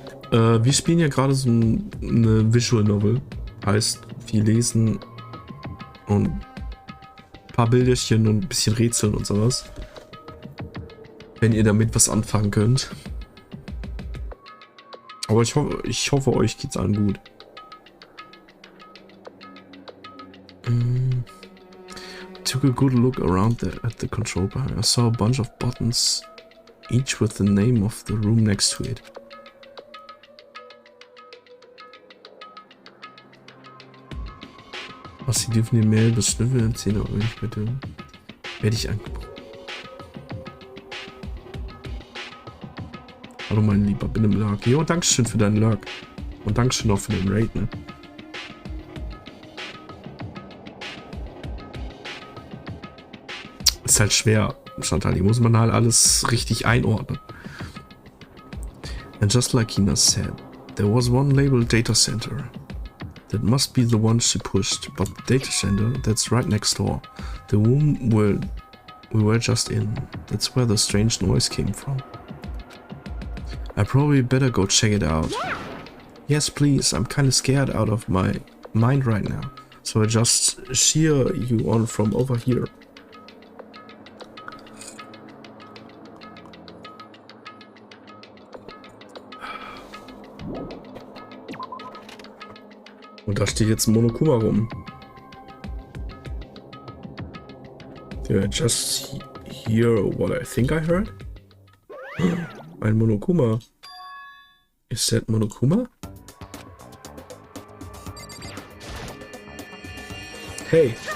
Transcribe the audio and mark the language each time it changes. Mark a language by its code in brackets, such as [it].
[de] Wir spielen ja gerade so eine Visual Novel. Heißt, viel lesen und ein paar Bilderchen und ein bisschen Rätseln und sowas. Wenn ihr damit was anfangen könnt. Aber ich hoffe, euch geht's allen gut. [en] Took a good look around at the control panel. I saw a bunch of buttons, each with the name of the room next to it. [de] Was, sie dürfen die Mail bis Schnüffel erzählen, aber nicht bitte. Werde ich angebracht. Hallo mein Lieber, bin im Lurk. Jo, dankeschön für deinen Lurk. Und dankeschön auch für den Raid, ne? Ist halt schwer, Chantal. Hier muss man halt alles richtig einordnen. [en] And just like Ina said, there was one labeled Data Center. That must be the one she pushed, but the data center, that's right next door. The room we were just in. That's where the strange noise came from. I probably better go check it out. Yeah. Yes, please. I'm kind of scared out of my mind right now. So I just cheer you on from over here. [de] Und da steht jetzt ein Monokuma rum. [en] Did I just hear what I think I heard? [de] Ein Monokuma. [en] Is that Monokuma? Hey.